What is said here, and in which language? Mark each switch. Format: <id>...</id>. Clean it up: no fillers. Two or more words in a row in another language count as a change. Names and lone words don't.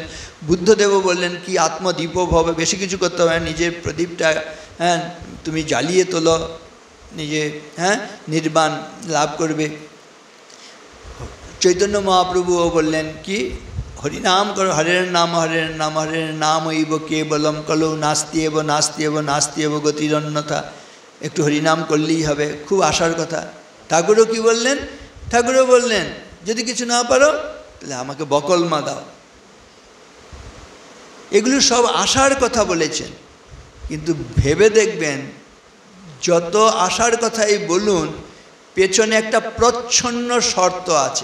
<bn>বুদ্ধদেবও বললেন কি</bn> <sa>আত্মদীপও ভব,</sa> <bn>বেশি কিছু করতে হবে না, নিজের প্রদীপটা হ্যাঁ তুমি জ্বালিয়ে তোলো, নিজে হ্যাঁ নির্বাণ লাভ করবে। চৈতন্য মহাপ্রভুও বললেন কি হরিনাম করো,</bn> <sa>হরের নাম হরের নাম হরের নাম ইব কেবলম কলৌ নাস্তি এব নাস্তি এব নাস্তি এব গতিরন্যথা।</sa> <bn>একটু হরিনাম করলেই হবে, খুব আশার কথা। ঠাকুরও কি বললেন? ঠাকুরও বললেন যদি কিছু না পারো তাহলে আমাকে বকলমা দাও। এগুলো সব আশার কথা বলেছেন, কিন্তু ভেবে দেখবেন যত আশার কথাই বলুন পেছনে একটা প্রচ্ছন্ন শর্ত আছে।</bn>